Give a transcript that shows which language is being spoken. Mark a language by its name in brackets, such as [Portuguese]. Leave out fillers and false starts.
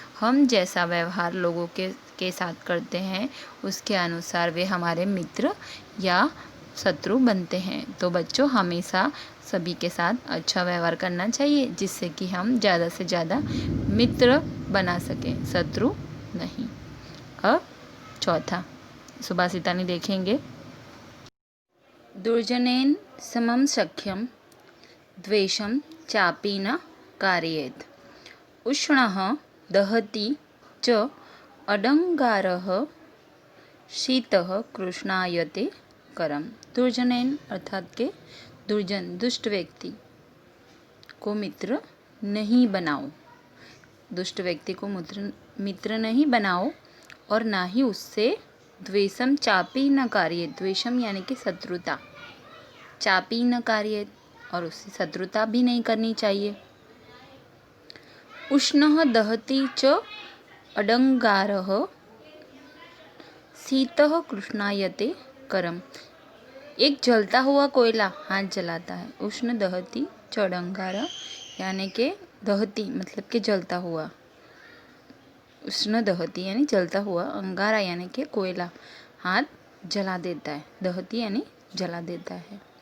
[Hindi] हम जैसा व्यवहार लोगों के साथ करते हैं उसके अनुसार वे हमारे मित्र या शत्रु बनते हैं। तो बच्चों, हमेशा सभी के साथ अच्छा व्यवहार करना चाहिए, जिससे कि हम ज़्यादा से ज़्यादा मित्र बना सकें, शत्रु नहीं। अब चौथा सुभाषितानि देखेंगे। [Sanskrit] दुर्जनेन समं सख्यं द्वेषं चापि न कारयेत्, उष्णः दहति च अडंगारः, शीतः कृष्णायते करम। [Hindi] दुर्जनेन अर्थात के दुर्जन दुष्ट व्यक्ति को मित्र नहीं बनाओ, दुष्ट व्यक्ति को मित्र नहीं बनाओ, और ना ही उससे [Sanskrit] द्वेषम चापी न कार्य, [Hindi] द्वेषम यानी कि शत्रुता, [Sanskrit] चापी न कार्य, [Hindi] और उससे शत्रुता भी नहीं करनी चाहिए। [Sanskrit] उष्णः दहति च अडंगारः, शीतः कृष्णायते करम। [Hindi] एक जलता हुआ कोयला हाथ जलाता है। [Sanskrit] उष्ण दहति च अडंगारा [Hindi] यानी कि दहती मतलब कि जलता हुआ, उष्ण दहती यानी जलता हुआ, अंगारा यानी कि कोयला हाथ जला देता है, दहती यानी जला देता है।